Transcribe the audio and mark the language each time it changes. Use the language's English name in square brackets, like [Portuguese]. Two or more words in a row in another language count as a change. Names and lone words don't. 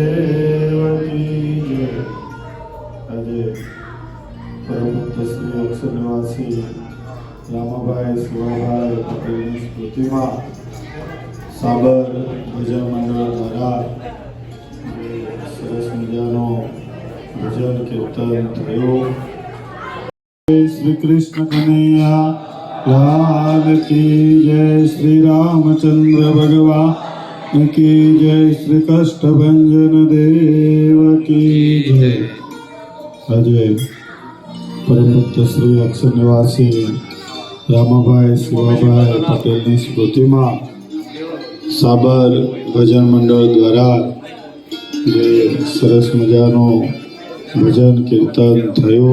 [Hindi] देव की जय। [Gujarati] આજે પરમભક્ત શ્રી અક્ષર નિવાસી રામાભાઈ શિવાભાઈ પટેલની સ્મૃતિમાં સાબર ભજન મંડળ દ્વારા સરસ મજાનો ભજન કીર્તન થયું। [Hindi] श्री कृष्ण कन्हैया लाल की जय। श्री रामचंद्र भगवान की जय। श्री कष्ट भंजन देव की जय। [Gujarati] આજે પરમભક્ત શ્રી અક્ષર નિવાસી રામાભાઈ શિવાભાઈ પટેલની સ્મૃતિમાં સાબર ભજન મંડળ દ્વારા જે સરસ મજાનું ભજન કીર્તન થયું।